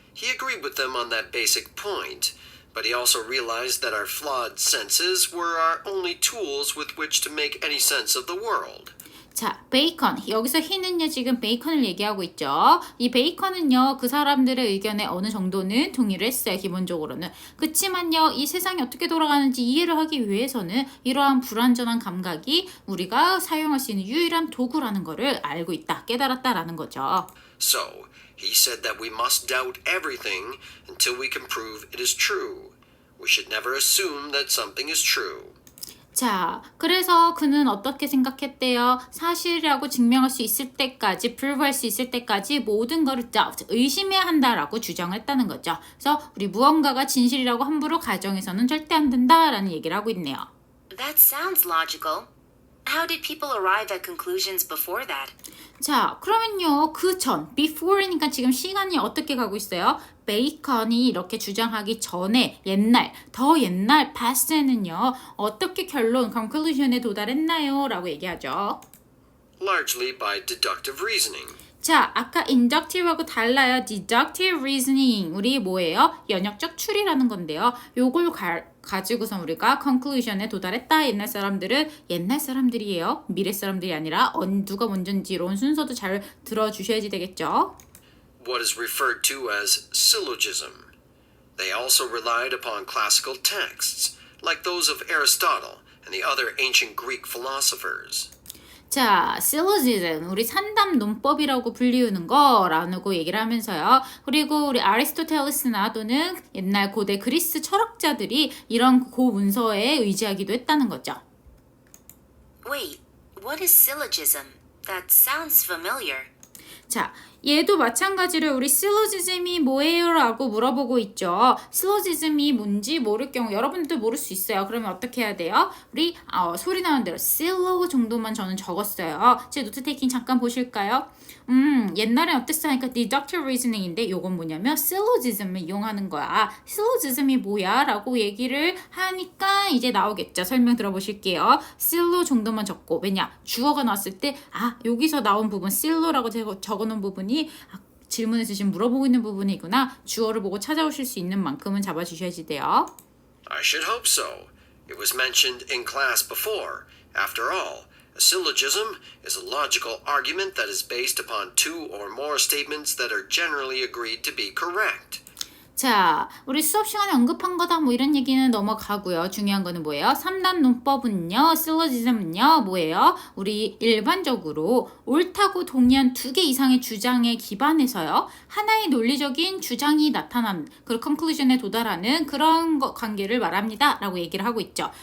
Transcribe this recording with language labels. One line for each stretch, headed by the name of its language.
English: He agreed with them on that basic point, but he also realized that our flawed senses were our only tools with which to make any sense of the world.
Korean: 자, 베이컨. 여기서 히는요, 지금 베이컨을 얘기하고 있죠. 이 베이컨은요, 그 사람들의 의견에 어느 정도는 동의를 했어요, 기본적으로는. 그치만요, 이 세상이 어떻게 돌아가는지 이해를 하기 위해서는 이러한 불완전한 감각이 우리가 사용할 수 있는 유일한 도구라는 거를 알고 있다, 깨달았다라는 거죠.
English: So, he said that we must doubt everything until we can prove it is true. We should never assume that something is true.
Korean: 자, 그래서 그는 어떻게 생각했대요? 사실이라고 증명할 수 있을 때까지, 프루브할 수 있을 때까지 모든 거를 doubt, 의심해야 한다라고 주장을 했다는 거죠. 그래서 우리 무언가가 진실이라고 함부로 가정해서는 절대 안 된다라는 얘기를 하고 있네요.
English: That sounds logical. How did people arrive at conclusions before that?
Korean: 자, 그러면요, 그 전, before니까 지금 시간이 어떻게 가고 있어요? 베이컨이 이렇게 주장하기 전에 더 옛날 past에는요, 어떻게 conclusion에 도달했나요? 라고 얘기하죠.
English: Largely by deductive reasoning.
Korean: 자, 아까 inductive하고 달라요. deductive reasoning. 우리 뭐예요? 연역적 추리라는 건데요. 요걸 가지고서 우리가 conclusion에 도달했다. 옛날 사람들이에요. 미래 사람들이 아니라 누가 먼저인지 이런 순서도 잘 들어주셔야지 되겠죠.
English: What is referred to as syllogism. They also relied upon classical texts, like those of Aristotle and the other ancient Greek philosophers.
Korean: 자, syllogism, 우리 산담 논법이라고 불리우는 거라고 얘기를 하면서요. 그리고 우리 아리스토텔레스나 또는 옛날 고대 그리스 철학자들이 이런 고문서에 의지하기도 했다는 거죠.
English: Wait, what is syllogism? That sounds familiar.
Korean: 자, 얘도 마찬가지로 우리 실로지즘이 뭐예요? 라고 물어보고 있죠. 실로지즘이 뭔지 모를 경우 여러분들도 모를 수 있어요. 그러면 어떻게 해야 돼요? 우리 소리 나는 대로 실로 정도만 저는 적었어요. 제 노트 테이킹 잠깐 보실까요? 옛날엔 어땠어? 하니까 deductive reasoning인데 요건 뭐냐면 syllogism을 이용하는 거야. syllogism이 뭐야? 라고 얘기를 하니까 이제 나오겠죠. 설명 들어보실게요. syllo 정도만 적고 왜냐? 주어가 나왔을 때 여기서 나온 부분 syllo라고 적어놓은 부분이 질문에서 지금 물어보고 있는 부분이구나. 주어를 보고 찾아오실 수 있는 만큼은 잡아주셔야지 돼요.
English: I should hope so. It was mentioned in class before. After all, a syllogism is a logical argument that is based upon two or more statements that are generally agreed to be correct.
Korean: 자, 우리 수업 시간에 언급한 거다 뭐 이런 얘기는 넘어가고요. 중요한 거는 뭐예요? 3단 논법은요, 실로지즘은요, 뭐예요? 우리 일반적으로 옳다고 동의한 2개 이상의 주장에 기반해서요, 하나의 논리적인 주장이 나타나는, 그 컨클루전에 도달하는 그런 관계를 말합니다. 라고 얘기를 하고 있죠.